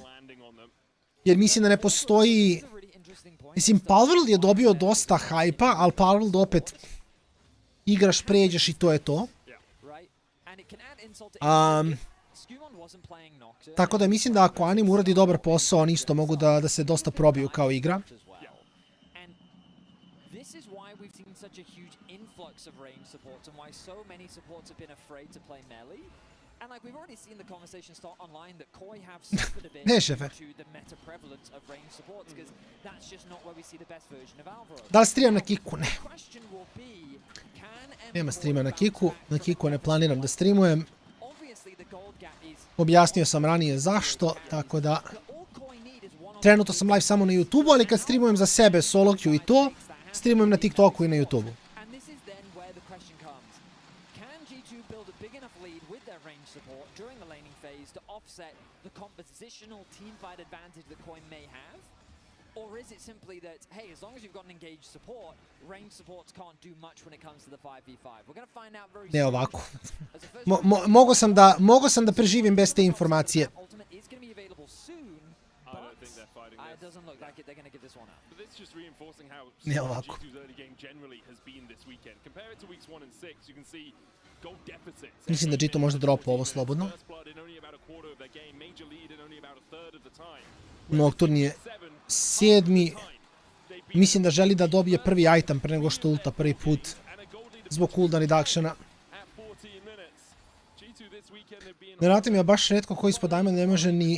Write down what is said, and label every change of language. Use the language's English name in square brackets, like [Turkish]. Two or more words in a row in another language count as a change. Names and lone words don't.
[Serbian] Jer mislim da ne postoji... Mislim, Palworld je dobio dosta hajpa, ali Palworld opet igraš, pređeš i to je to. Tako da mislim da ako Animo uradi dobar posao, oni isto mogu da se dosta probiju kao igra. [English] And like we've already seen the conversation start online that Koi have suffered a bit to the meta prevalence of range supports because that's just not where we see the best version of AORUS. [Serbian] Da li stream na Kiku? Ne. Nema streama na Kiku. Na Kiku ne planiram da streamujem. Objasnio sam ranije zašto, tako da... Trenutno sam live samo na YouTube-u, ali kad streamujem za sebe, [English] solo queue [Serbian] i to, streamujem na TikToku i na YouTube-u. [English] The compositional team fight advantage that Koi may have? Or is it simply that, hey, as long as you've got an engaged support, range supports can't do much when it comes to the 5v5? We're going to find out very soon. [Serbian] Ne ovako. Mogo sam da preživim bez te informacije. [English] Ultimate is going to be available soon, but it doesn't look like it. They're going to give this one up. But this is just reinforcing how [Serbian] Ne ovako. [English] G2's early game generally has been this weekend. Compare it to weeks 1 and 6, you can see gold deficits. [Serbian] Mislim da G2 možda dropa ovo slobodno. Nocturne je 7. Mislim da želi da dobije prvi item pre nego što ulta prvi put. Zbog [English] cooldown reductiona. [Serbian] Vjerojatno mi je baš retko koji ispod Diamond ne može ni...